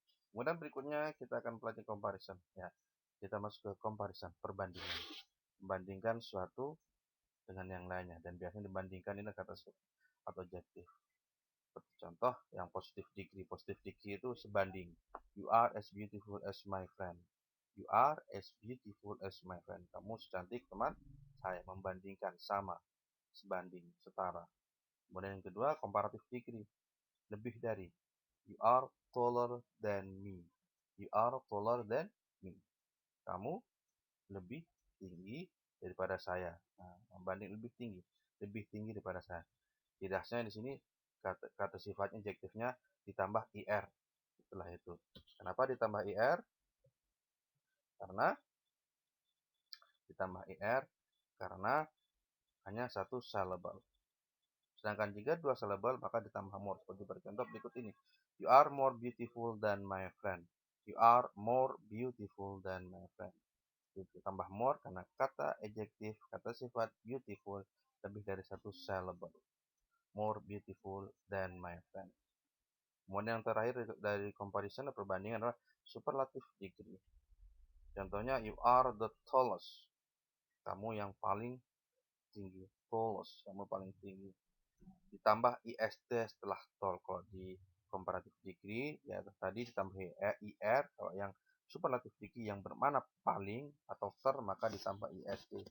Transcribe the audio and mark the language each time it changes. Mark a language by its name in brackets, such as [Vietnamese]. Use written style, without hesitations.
[Indonesian] Kemudian berikutnya kita akan pelajari comparison. Ya, kita masuk ke comparison, perbandingan. Membandingkan suatu dengan yang lainnya, dan biasanya dibandingkan ini kata atau adjektif. Seperti contoh yang positive degree. Positive degree itu sebanding. [English] You are as beautiful as my friend. You are as beautiful as my friend. [Indonesian] Kamu secantik teman saya. Membandingkan, sama, sebanding, setara. Kemudian yang kedua, comparative degree. Lebih dari. [English] You are taller than me. You are taller than me. [Indonesian] Kamu lebih tinggi daripada saya. Nah, membanding lebih tinggi daripada saya. Tidaknya di sini kata sifatnya adjektifnya ditambah ir setelah itu. Kenapa ditambah ir? Karena ditambah ir karena hanya satu syllable. Sedangkan jika dua syllable maka ditambah more. Seperti bercontoh berikut ini. [English] You are more beautiful than my friend. You are more beautiful than my friend. [Indonesian] Ditambah more karena kata adjektif, kata sifat beautiful lebih dari satu syllable. [English] More beautiful than my friend. [Indonesian] Kemudian yang terakhir dari comparison atau perbandingan adalah superlative degree. Contohnya, [English] you are the tallest. [Indonesian] Kamu yang paling tinggi. Tallest, kamu paling tinggi. Ditambah ist setelah tall. Kalau di comparative degree, ya tadi ditambah ir. Kalau yang superlative degree yang bermakna paling atau maka ditambah ist.